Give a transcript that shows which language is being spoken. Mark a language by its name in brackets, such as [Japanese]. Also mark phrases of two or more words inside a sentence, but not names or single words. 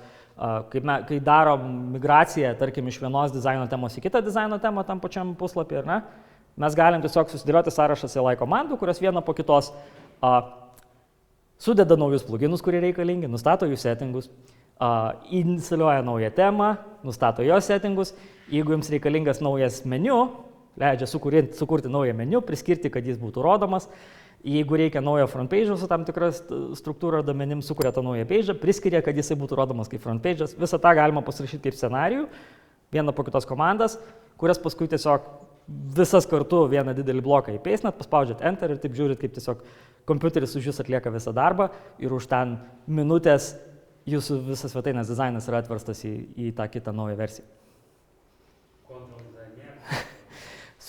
[Lithuanian] Kai darom migraciją, tarkim, iš vienos dizaino temos į kitą dizaino temą tam pačiam puslapį, ar ne, mes galim tiesiog susidėlioti sąrašą [English] CLI [Lithuanian] komandų, kurios vieną po kitos sudeda naujus pluginus, kurie reikalingi, nustato jų settingus, instaliuoja naują temą, nustato jos settingus. Jeigu jums reikalingas naujas meniu, leidžia sukurti naują meniu, priskirti, kad jis būtų rodomas. Jeigu reikia naujo [English] front page [Lithuanian] su tam tikra struktūra domenim, sukuria tą naują page, priskiria, kad jisai būtų rodomas kaip [English] front page. [Lithuanian] Visą tą galima pasirašyti kaip scenarijų, vieną po kitos komandas, kurias paskui tiesiog visas kartu vieną didelį bloką įpeisnat, paspaudžiat Enter ir taip žiūrit, kaip tiesiog kompiuteris už jūs atlieka visą darbą ir už ten minutės jūsų visas svetainės dizainas yra atverstas į tą kitą naują versiją.